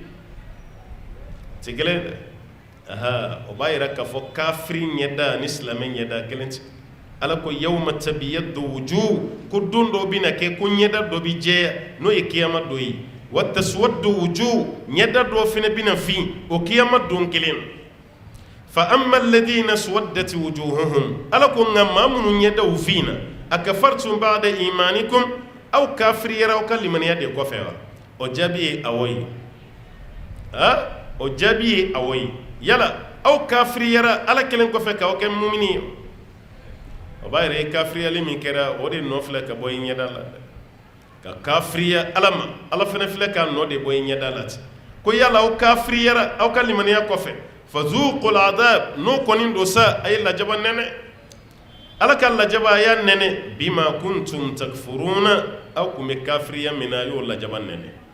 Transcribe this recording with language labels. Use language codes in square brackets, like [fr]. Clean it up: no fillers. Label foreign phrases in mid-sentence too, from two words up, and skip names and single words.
[bm] ti kelen dɛ o b'a yira k'a fɔ kafiri ɲɛda ni silamɛ ɲɛda kelen tɛ ala ko [ar] يوم تبيض وجوه [bm] ko don dɔ bɛ na kɛ ko ɲɛda dɔ bɛ jɛya n'o ye kiyama don ye [ar] وتسود وجوه [bm] ɲɛda dɔ fana bɛ na fin o kiyama don kelen [ar] فأما الذين اسودت وجوههم [bm] ala ko nka maa minnu ɲɛdaw finna [ar] أكفرتم بعد إيمانكم [bm] aw kafiriyara aw ka limaniya de kɔfɛ wa o jaabi ye awɔ ye o jaabi ye awɔ ye yala aw kafiriyara ala kelen kɔfɛ k'aw kɛ mumini ye o b'a yɛrɛ ye kafiriyali min kɛra o de nɔ filɛ ka bɔ i ɲɛda la ka kafiriya ala ma ala fana filɛ k'a nɔ de bɔ i ɲɛda la ten ko yala aw kafiriyara aw ka limaniya kɔfɛ [ar] فذوقوا العذاب [bm] n'o kɔni don sa a ye lajaba nɛnɛ ala ka lajaba a y'a nɛnɛ [ar] بما كنتم تكفرون [bm] aw kun bɛ kafiriya min na a y'o lajaba nɛnɛ